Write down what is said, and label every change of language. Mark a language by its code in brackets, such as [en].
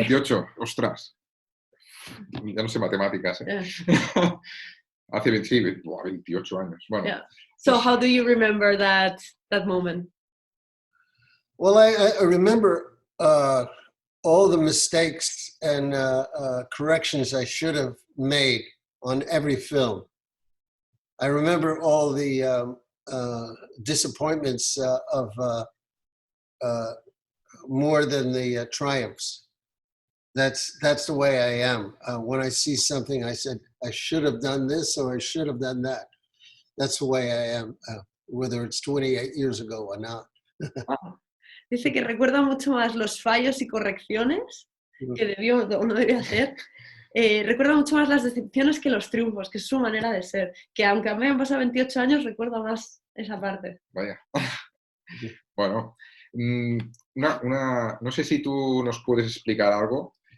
[es] 28, ostras. Ya no sé matemáticas. [en] Yeah. [es] Hace 28 años. Bueno, [en] Yeah. So [es] pues, [en] how do you remember that moment? Well, I remember all the mistakes and corrections I should have made on every film. I remember all the disappointments of more than the triumphs. That's the way I am. When I see something, I said, I should have done this or I should have done that. That's the way I am, whether it's 28 years ago or not. Wow. [es] Dice que recuerda mucho más los fallos y correcciones que debió o no debió hacer. Recuerda mucho más las decepciones que los triunfos, que es su manera de ser. Que aunque me han pasado 28 años, recuerdo más esa parte. vaya. Bueno, no sé si tú nos puedes explicar algo.